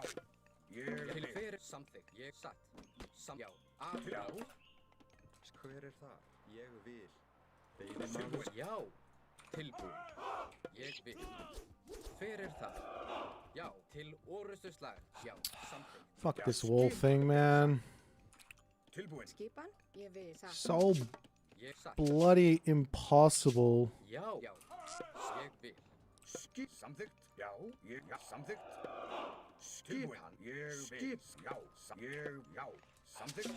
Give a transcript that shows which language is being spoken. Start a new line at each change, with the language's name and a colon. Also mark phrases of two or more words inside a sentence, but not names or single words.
Icelandic: Ég Til vil. hver samþykkt. Ég satt. Já, atrás. Já. Hver er þar? Ég vil. Tilbúin. Já, tilbúin. Ég vil. Hver er það? Já, til orustu slag. Já, samþykkt.
English: Fuck this wall thing, man.
Icelandic: Tilbúin. Skipan, ég vil. Satt.
English: So
Icelandic: Ég satt.
English: bloody impossible.
Icelandic: Já, já, ég vil. Skip. Samþykkt. Já. Ég. Já. Samþykkt. Skipan. Ég vil. Já. Ég. Já. Samþykkt.